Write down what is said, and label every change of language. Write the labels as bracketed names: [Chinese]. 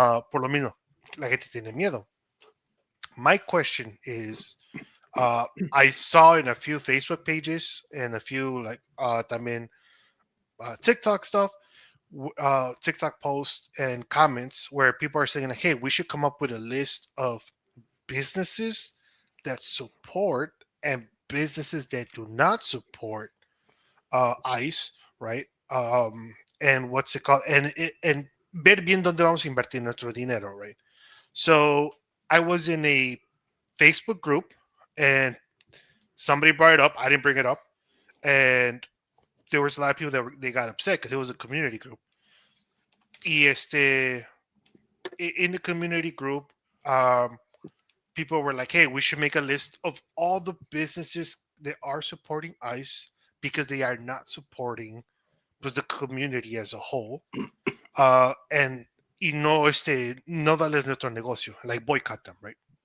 [Spanish] Por lo mismo, la gente tiene miedo. [English] My question is, I saw in a few Facebook pages and a few like también TikTok stuff, TikTok posts and comments where people are saying like, "Hey, we should come up with a list of businesses that support and businesses that do not support ICE, right? And what's it called? [Spanish] And ver bien dónde vamos a invertir nuestro dinero, right? [English] So I was in a Facebook group and somebody brought it up. I didn't bring it up, and there was a lot of people they got upset because it was a community group. Y in the community group, people were like, "Hey, we should make a list of all the businesses that are supporting ICE because they are not supporting pues the community as a whole, and [Spanish] no darles nuestro negocio, [English] like boycott them, right?"